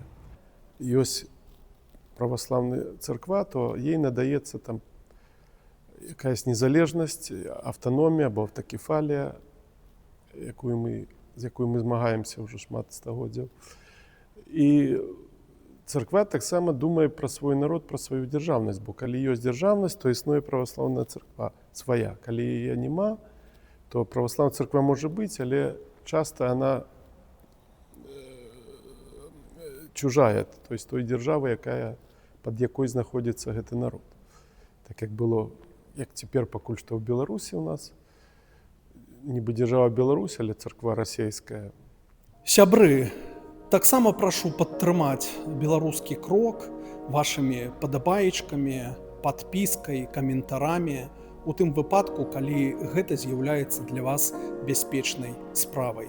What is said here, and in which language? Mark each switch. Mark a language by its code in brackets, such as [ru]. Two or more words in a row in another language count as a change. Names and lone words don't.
[be] Ёсць праваслаўная царква, то ей надаецца там якаясь незалежнасць, аўтаномія або аўтакефалія, з якой мы змагаемся ўжо шмат стагоддзяў. І царква таксама думае пра свой народ, пра сваю дзяржаўнасць, бо калі ёсць дзяржаўнасць, то існуе праваслаўная царква свая. Калі яе няма, то праваслаўная царква можа быць, але часта она чужая, [ru] то есть [be] той дзяржавы, пад якой знаходзіцца гэты народ. Так як было, як цяпер пакуль што ў Беларусі у нас, нібы дзяржава Беларусь, але царква расейская. Сябры, таксама прашу падтрымаць беларускі крок вашымі падабаечкамі, падпіскай, каментарамі, у тым выпадку, калі гэта з'яўляецца для вас бяспечнай справай.